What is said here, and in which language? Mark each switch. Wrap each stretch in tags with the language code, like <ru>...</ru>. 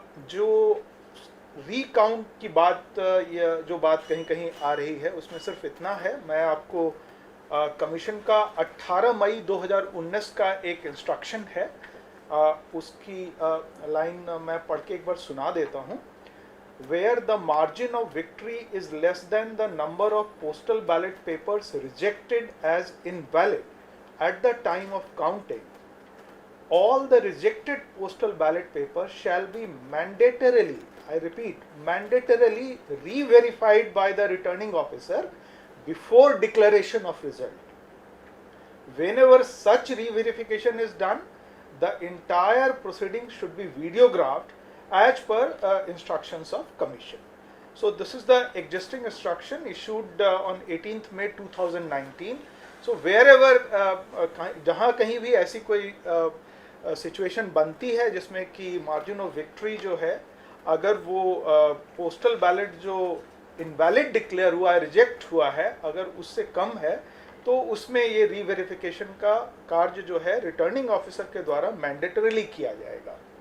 <hi>जो रीकाउंट की बात या जो बात कहीं कहीं आ रही है उसमें सिर्फ इतना है, मैं आपको कमीशन का 18 मई 2019 का एक इंस्ट्रक्शन है, उसकी लाइन मैं पढ़ के एक बार सुना देता हूँ।</hi> <en>Where the margin of victory is less than the number of postal ballot papers rejected as invalid at the time of counting, all the rejected postal ballot papers shall be mandatorily, I repeat, mandatorily re-verified by the returning officer before declaration of result. Whenever such re-verification is done, the entire proceeding should be videographed as per instructions of commission. So this is the existing instruction issued on 18th May 2019. So wherever</en> <hi>जहाँ कहीं भी ऐसी कोई situation बनती है जिसमें कि margin of victory जो है अगर वो पोस्टल बैलेट जो इनवैलिड डिक्लेयर हुआ है, रिजेक्ट हुआ है, अगर उससे कम है तो उसमें ये रीवेरिफिकेशन का कार्य जो है रिटर्निंग ऑफिसर के द्वारा मैंडेटरीली किया जाएगा।</hi>